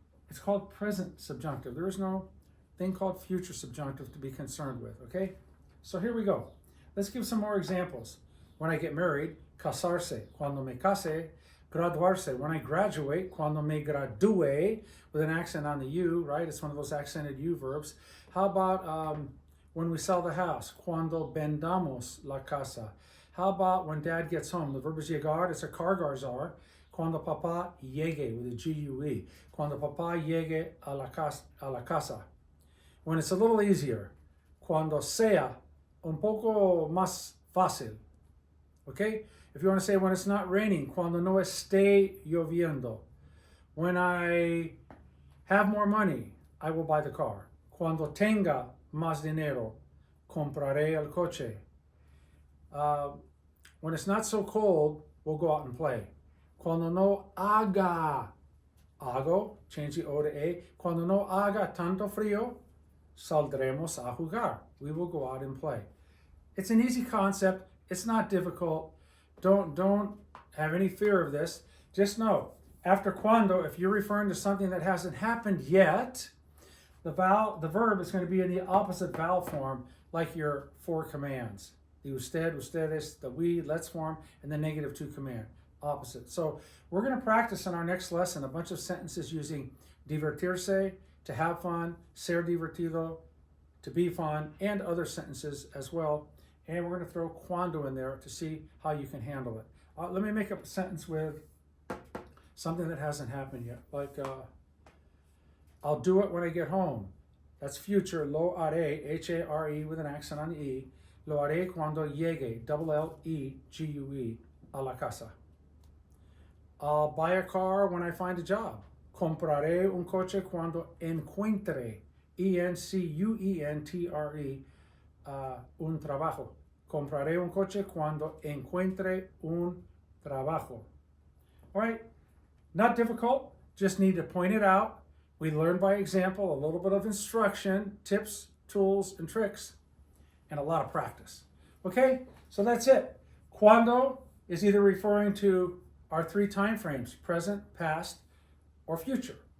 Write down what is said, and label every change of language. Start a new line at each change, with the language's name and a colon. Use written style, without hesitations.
English: It's called present subjunctive. There is no thing called future subjunctive to be concerned with. Okay? So here we go. Let's give some more examples. When I get married, casarse. Cuando me case, graduarse. When I graduate, cuando me gradue, with an accent on the U, right? It's one of those accented U verbs. How about when we sell the house?
Spanish: Cuando vendamos la casa.
English: How about when dad gets home? The verb is llegar. It's a cargarzar. Cuando papá llegue, with a G-U-E.
Spanish: Cuando papá llegue a la casa.
English: When it's a little easier.
Spanish: Cuando sea un poco más fácil.
English: Okay? If you want to say when it's not raining, cuando no esté lloviendo. When I have more money, I will buy the car.
Spanish: Cuando tenga más dinero, compraré el coche.
English: When it's not so cold, we'll go out and play. Cuando no haga, hago, change the O to A.
Spanish: Cuando no haga tanto frío, saldremos a jugar.
English: We will go out and play. It's an easy concept. It's not difficult. Don't have any fear of this. Just know, after cuando, if you're referring to something that hasn't happened yet, the verb is going to be in the opposite vowel form, like your four commands. The usted, ustedes, the we, let's form, and the negative to command. Opposite. So we're going to practice in our next lesson a bunch of sentences using divertirse, to have fun, ser divertido, to be fun, and other sentences as well. And we're going to throw cuando in there to see how you can handle it. Let me make up a sentence with something that hasn't happened yet. Like, I'll do it when I get home. That's future. Lo haré, H-A-R-E with an accent on the E.
Spanish: Lo haré cuando llegue, double L-E-G-U-E, a la casa.
English: I'll buy a car when I find a job.
Spanish: Compraré un coche cuando encuentre, E-N-C-U-E-N-T-R-E, un trabajo. Compraré un coche cuando encuentre un trabajo.
English: All right, not difficult, just need to point it out. We learn by example, a little bit of instruction, tips, tools, and tricks, and a lot of practice. Okay, so that's it. Cuando is either referring to our three time frames, present, past, or future.